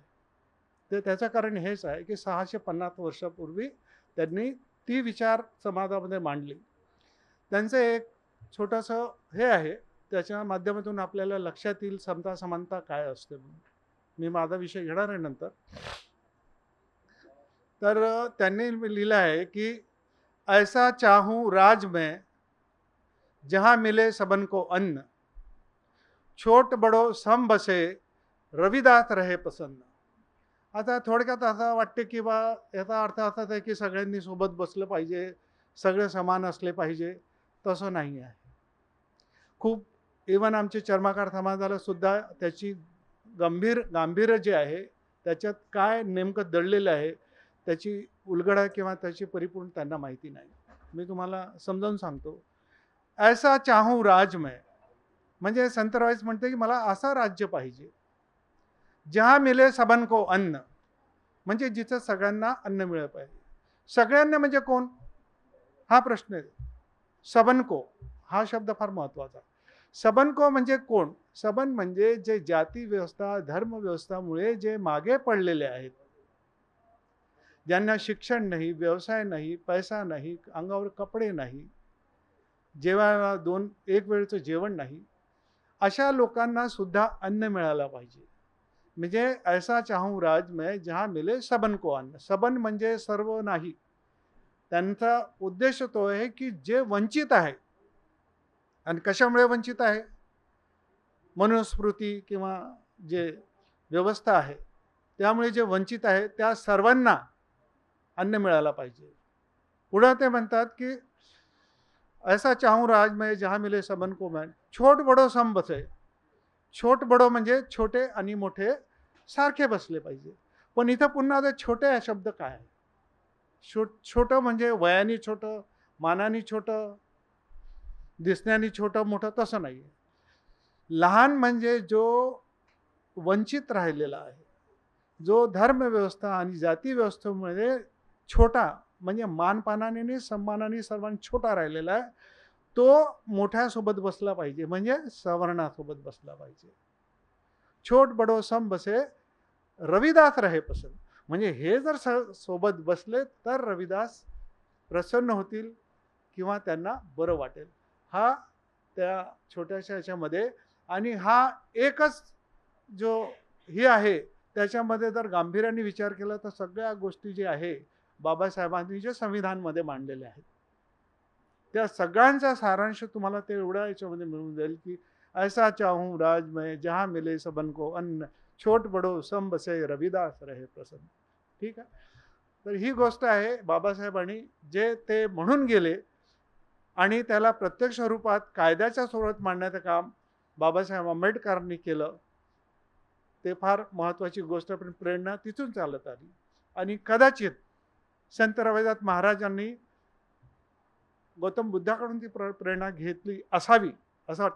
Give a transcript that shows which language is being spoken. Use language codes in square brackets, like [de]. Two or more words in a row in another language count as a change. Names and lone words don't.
[mr] तर त्याचं कारण हेच आहे की 650 वर्षापूर्वी त्यांनी ती विचार समाजामध्ये मांडली. त्यांचं एक छोटंसं हे आहे, त्याच्या माध्यमातून आपल्याला लक्षात येईल समता समानता काय असते म्हणून. मी माझा विषय घेणार आहे नंतर. तर त्यांनी लिहिलं आहे की [hi] ऐसा चाहूं राज में जहाँ मिले सबन को अन्न, छोट बडो सम बसे रविदास रहे पसन्न. [mr] आता थोडक्यात असं वाटते की बा याचा अर्थ असाच आहे की सगळ्यांनी सोबत बसलं पाहिजे, सगळे समान असले पाहिजे. तसं नाही आहे. खूप इवन आमचे चर्मकार समाजाला सुद्धा त्याची गांभीर्य जे आहे त्याच्यात काय नेमकं दडलेलं आहे त्याची उलगडा किंवा त्याची परिपूर्ण त्यांना माहिती नाही. मी तुम्हाला समजावून सांगतो. [hi] ऐसा चाहूं राज मैं, [mr] म्हणजे संत रविदास म्हणते की मला असं राज्य पाहिजे [hi] जहाँ मिले सबन को अन्न, [mr] म्हणजे जिथं सगळ्यांना अन्न मिळलं पाहिजे. सगळ्यांना म्हणजे कोण हा प्रश्न आहे. [hi] सबन को [mr] हा शब्द फार महत्त्वाचा. [hi] सबन को [mr] म्हणजे कोण? सबन म्हणजे जे जाती व्यवस्था धर्म व्यवस्थामुळे जे मागे पडलेले आहेत, ज्यांना शिक्षण नाही, व्यवसाय नाही, पैसा नाही, अंगावर कपडे नाही, जेवायला एक वेळचं जेवण नाही, अशा लोकांना सुद्धा अन्न मिळालं पाहिजे. म्हणजे [hi] ऐसा चाहूं राज मैं जहाँ मिले सबन को अन्न. [mr] सबन म्हणजे सर्व नाही. त्यांचा उद्देश तो आहे की जे वंचित आहे, आणि कशामुळे वंचित आहे? मनुस्मृती किंवा जे व्यवस्था आहे त्यामुळे जे वंचित आहे त्या सर्वांना अन्न मिळायला पाहिजे. पुढे ते म्हणतात की [hi] ऐसा चाहूं राज मैं जहाँ मिले सबन को मैं, छोट बडो सम बसे. छोट बडो [mr] म्हणजे छोटे आणि मोठे सारखे बसले पाहिजे. पण इथं पुन्हा ते छोटे हा शब्द काय आहे? छोटं म्हणजे वयाने छोटं, मानाने छोटं, दिसण्याने छोटं मोठं तसं नाही. लहान म्हणजे जो वंचित राहिलेला आहे, जो धर्मव्यवस्था आणि जाती व्यवस्थेमध्ये छोटा म्हणजे मानपानाने नाही सन्मानाने सर्वांनी छोटा राहिलेला आहे, तो मोठ्यासोबत बसला पाहिजे, म्हणजे सवर्णासोबत बसला पाहिजे. [hi] छोट बडो सम बसे रविदास रहे पसंत. [mr] म्हणजे हे जर सोबत बसले तर रविदास प्रसन्न होतील किंवा त्यांना बरं वाटेल. हा त्या छोट्याशा ह्याच्यामध्ये, आणि हा एकच जो हे आहे त्याच्यामध्ये जर गांभीर्याने विचार केला तर सगळ्या गोष्टी जे आहे बाबासाहेबांनी जे संविधानमध्ये मांडलेले आहेत त्या सगळ्यांचा सारांश तुम्हाला ते एवढ्या याच्यामध्ये मिळून जाईल की [hi] ऐसा चाहूं राज मैं जहाँ मिले सबन को अन्न, छोट बडो सम बसे रविदास रहे प्रसन्न. [mr] ठीक आहे. तर ही गोष्ट आहे बाबासाहेबांनी जे ते म्हणून गेले आणि त्याला प्रत्यक्ष रूपात कायद्याच्या स्वरूपात मांडण्याचं काम बाबासाहेब आंबेडकरांनी केलं. ते फार महत्त्वाची गोष्ट, पण प्रेरणा तिथून चालत आली. आणि कदाचित संत रविदास महाराजांनी गौतम बुद्धाकडून ती प्रेरणा घेतली असावी असं वाटतं.